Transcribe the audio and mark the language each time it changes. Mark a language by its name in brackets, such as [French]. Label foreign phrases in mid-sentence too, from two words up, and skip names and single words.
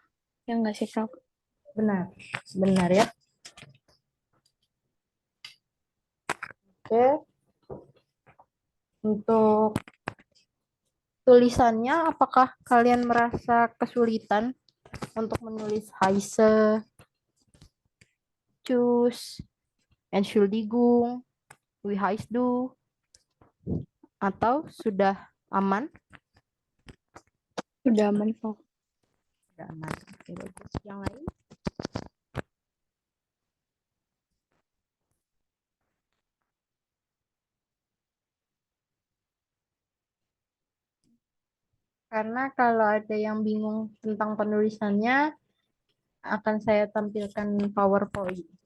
[Indonesian] Ya nggak sih, Frau? Benar, benar ya. Oke, untuk tulisannya, apakah kalian merasa kesulitan untuk menulis [German] heiße, tschüss, Entschuldigung, wie heißt du? [Indonesian] Atau sudah aman? Sudah aman, Frau. Sudah aman. Oke, bagus. Yang lain? Karena kalau ada yang bingung tentang penulisannya, akan saya tampilkan PowerPoint.